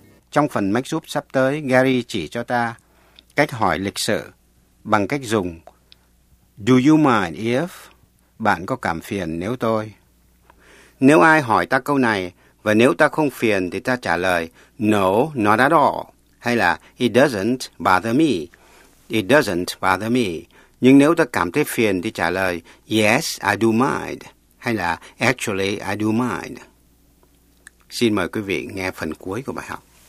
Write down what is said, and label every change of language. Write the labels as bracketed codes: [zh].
[vi] Trong phần mách giúp sắp tới, Gary chỉ cho ta cách hỏi lịch sự bằng cách dùng [en] Do you mind if? [vi] Bạn có cảm phiền nếu tôi? Nếu ai hỏi ta câu này, và nếu ta không phiền thì ta trả lời [en] No, not at all. [vi] Hay là [en] It doesn't bother me. It doesn't bother me. [vi] Nhưng nếu ta cảm thấy phiền thì trả lời [en] Yes, I do mind. [vi] Hay là [en] Actually, I do mind. [vi] Xin mời quý vị nghe phần cuối của bài học.